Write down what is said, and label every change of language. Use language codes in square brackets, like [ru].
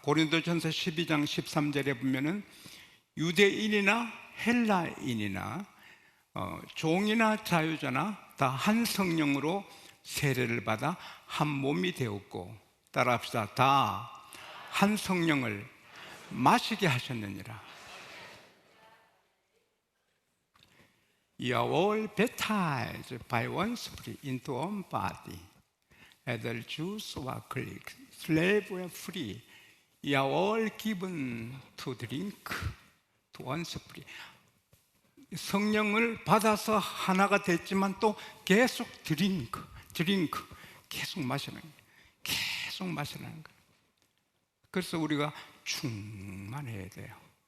[ko] 고린도전서 12장 13절에 보면은 유대인이나 헬라인이나 종이나 자유자나 다 한 성령으로 세례를 받아 한 몸이 되었고, 따라합시다. 다 한 성령을 마시게 하셨느니라. [en] You are all baptized by one Spirit into one body, whether Jews or Greeks, slave or free. You are all given to drink to one Spirit. [ko] 성령을 받아서 하나가 됐지만 또 계속 드링크, 계속 마시는 거예요. 계속 마시는 거예요. 그래서 우리가 충만해야 돼요.